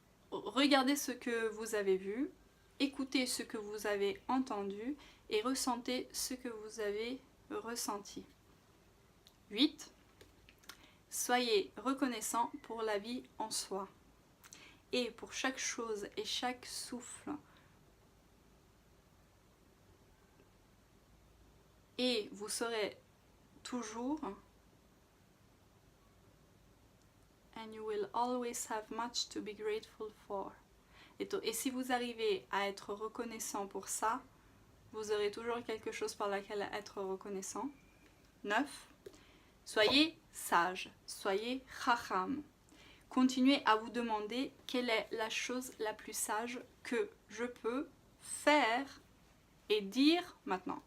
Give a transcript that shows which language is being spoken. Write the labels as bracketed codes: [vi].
[fr] Regardez ce que vous avez vu écoutez ce que vous avez entendu et ressentez ce que vous avez ressenti. 8. Soyez reconnaissant pour la vie en soi et pour chaque chose et chaque souffle. Et vous serez toujours, [en] and you will always have much to be grateful for. [fr] Et si vous arrivez à être reconnaissant pour ça, vous aurez toujours quelque chose par laquelle être reconnaissant. 9. Soyez sage, soyez chacham. Continuez à vous demander quelle est la chose la plus sage que je peux faire et dire maintenant.